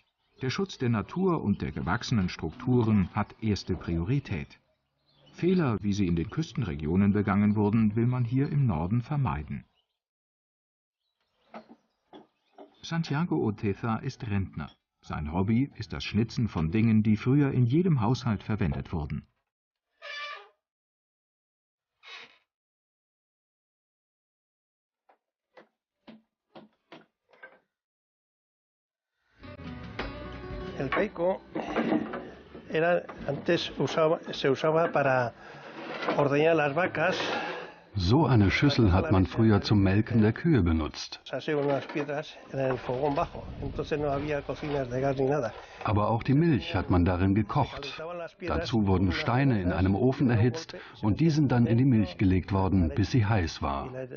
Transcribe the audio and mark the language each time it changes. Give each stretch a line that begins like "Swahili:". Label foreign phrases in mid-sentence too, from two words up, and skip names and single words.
German: Der Schutz der Natur und der gewachsenen Strukturen hat erste Priorität. Fehler, wie sie in den Küstenregionen begangen wurden, will man hier im Norden vermeiden. Santiago Oteza ist Rentner. Sein Hobby ist das Schnitzen von Dingen, die früher in jedem Haushalt verwendet wurden.
Spanish: El caico se usaba para ordeñar las vacas.
German: So eine Schüssel hat man früher zum Melken der Kühe benutzt. Aber auch die Milch hat man darin gekocht. Dazu wurden Steine in einem Ofen erhitzt und die sind dann in die Milch gelegt worden, bis sie heiß war.